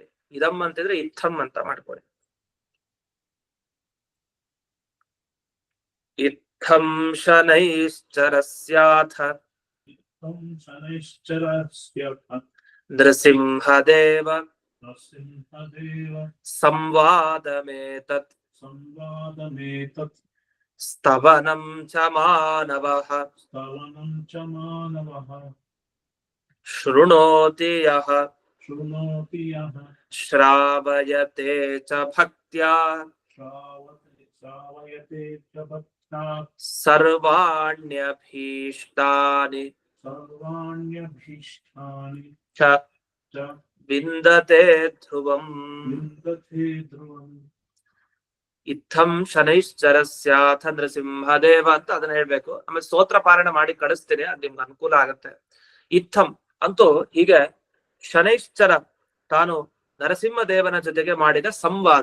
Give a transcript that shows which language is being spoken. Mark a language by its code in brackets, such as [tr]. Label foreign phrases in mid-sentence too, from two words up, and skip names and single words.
[kn] ಇದಂ ಅಂತಿದ್ರೆ ಇತ್ತಂ ಅಂತ ಮಾಡ್ಕೊಳ್ಳಿ. [sa] ಇತ್ತಂ ಶನೈಶ್ಚರಸ್ಯಾಥ ನೃಸಿಂಹದೇವ ಸಂವಾದಮೇತತ್ ಸ್ತವನಂ ಚ ಮಾನವಃ ಶೃಣೋತಿ ಯಃ ಶ್ರಾವಯತೆ ಚ ಭಕ್ತ್ಯಾ ಸರ್ವಾಣ್ಯಭೀಷ್ಟಾನಿ ಚ ವಿಂದತೆ ಧ್ರುವಂ. ಇತ್ತಂ ಶನೈಶ್ಚರಸ್ಯಾಥ ನೃಸಿಂಹದೇವ [kn] ಅಂತ ಅದನ್ನ ಹೇಳ್ಬೇಕು. ಆಮೇಲೆ ಸ್ತೋತ್ರ ಪಾರಾಯಣ ಮಾಡಿ ಕಳಿಸ್ತೀನಿ, ಅದ್ ನಿಮ್ಗೆ ಅನುಕೂಲ ಆಗತ್ತೆ. ಇತ್ತಂ ಅಂತೂ ಹೀಗೆ ಶನೈಶ್ಚರ ತಾನು ನರಸಿಂಹದೇವನ ಜೊತೆಗೆ ಮಾಡಿದ ಸಂವಾದ.